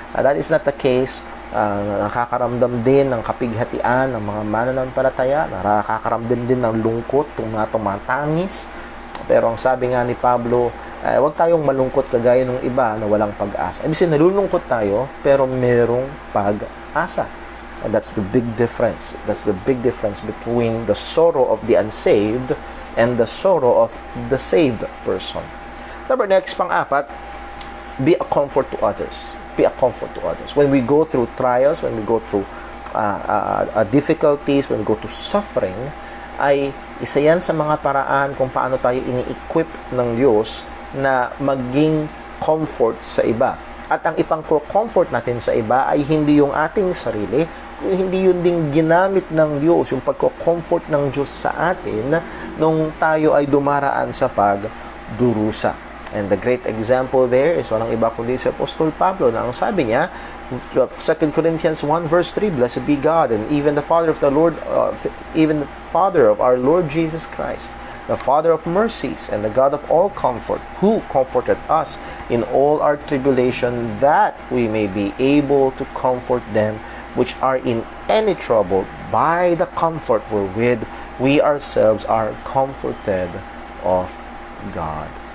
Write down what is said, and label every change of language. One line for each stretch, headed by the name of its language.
English: That is not the case.
Filipino: Nakakaramdam din ng kapighatian ng mga mananampalataya, nakakaramdam din ng lungkot, tumatangis. Pero ang sabi nga ni Pablo, huwag tayong malungkot kagaya ng iba na walang pag-asa. Ibig sabihin, nalulungkot tayo, pero merong pag-asa.
English: And that's the big difference. That's the big difference between the sorrow of the unsaved and the sorrow of the saved person. Next, pang-apat, be a comfort to others. Be a comfort to others. When we go through trials, when we go through difficulties, when we go to suffering,
Filipino: ay isa yan sa mga paraan kung paano tayo ini-equip ng Diyos na maging comfort sa iba. At ang ipang-comfort natin sa iba ay hindi yung ating sarili, hindi yun ding ginamit ng Diyos, yung pagko-comfort ng Diyos sa atin nung tayo ay dumaraan sa pagdurusa.
English: And the great example there is
Filipino: walang iba kundi si Apostol Pablo na ang sabi niya,
English: 2 Corinthians 1 verse 3, Blessed be God and even the Father of the Lord, even the Father of our Lord Jesus Christ, the Father of mercies and the God of all comfort, who comforted us in all our tribulation, that we may be able to comfort them which are in any trouble by the comfort wherewith we ourselves are comforted of God.